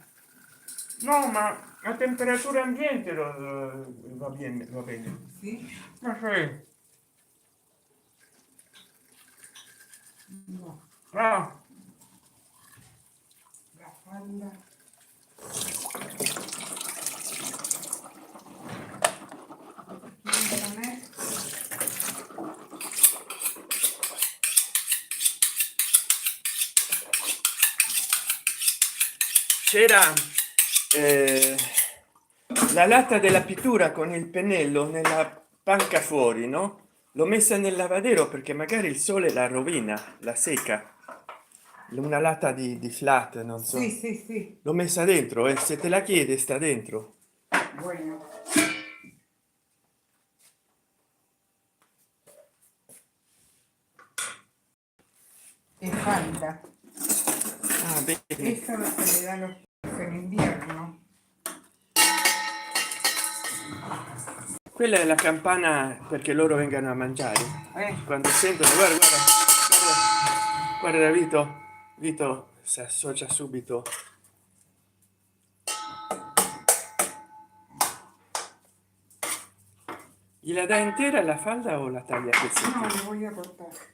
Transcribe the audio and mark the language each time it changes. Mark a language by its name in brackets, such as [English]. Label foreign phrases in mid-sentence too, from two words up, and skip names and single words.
[Italian] No, ma a temperatura ambiente va bene, va bene. [Spanish] ¿Sí? [Italian] Ma sì. [Spanish] No, Ah, la falda. ¿Quieres comer? [Italian] c'era la latta della pittura con il pennello nella panca fuori, no? L'ho messa nel lavadero perché magari il sole la rovina, la secca. Una latta di flat, non [Spanish] Sí, [Italian] so. [Spanish] sí, sí. [Italian] L'ho messa dentro e se te la chiede sta dentro. [Spanish] Bueno. Es falda. [Italian] Ah, bene. [Spanish] Esta se le da a los peces en invierno. [Italian] Quella è la campana perché loro vengano a mangiare. Quando sentono, guarda, guarda, guarda, guarda Vito, Vito si associa subito. Gliela dai intera la falda o la taglia a pezzetti? [Spanish] No, le voy a cortar.